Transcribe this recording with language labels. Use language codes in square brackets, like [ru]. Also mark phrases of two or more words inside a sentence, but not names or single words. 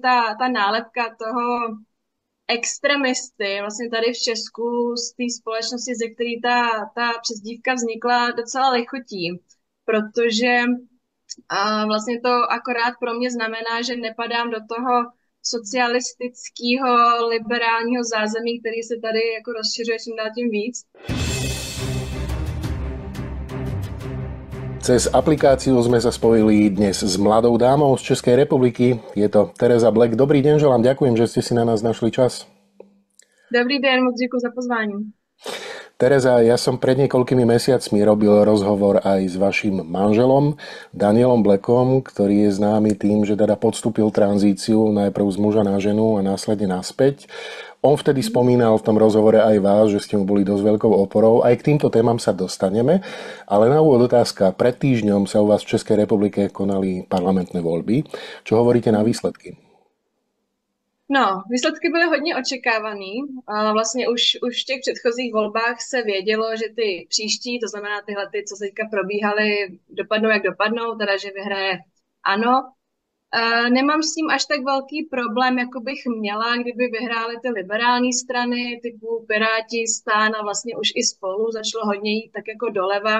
[cs] ta nálepka toho extremisty vlastně tady v Česku z té společnosti, ze který ta přezdívka vznikla, docela lichotí, protože vlastně to akorát pro mě znamená, že nepadám do toho socialistického, liberálního zázemí, který se tady jako rozšiřuje čím dál tím víc. [sk] Cez aplikáciu sme sa spojili dnes s mladou dámou z Českej republiky. Je to Tereza Black. Dobrý deň, želám, ďakujem, že ste si na nás našli čas. [cs] Dobrý den, moc děkuji za pozvání. [sk] Tereza, ja som pred niekoľkými mesiacmi robil rozhovor aj s vašim manželom Danielom Blackom, ktorý je známy tým, že teda podstúpil tranzíciu najprv z muža na ženu a následne naspäť. On vtedy spomínal v tom rozhovore aj vás, že ste mu boli dosť veľkou oporou. Aj k týmto témam sa dostaneme, ale na úvod otázka. Pred týždňom sa u vás v Českej republike konali parlamentné voľby. Čo hovoríte na výsledky? [cs] No, výsledky byly hodně očekávaný. Vlastně už v těch předchozích volbách se vědělo, že ty příští, to znamená tyhle, co se teďka probíhaly, dopadnou jak dopadnou, teda že vyhraje ANO. Nemám s tím až tak velký problém, jako bych měla, kdyby vyhrály ty liberální strany, typu Piráti, STAN a vlastně už i Spolu začalo hodně jít tak jako doleva.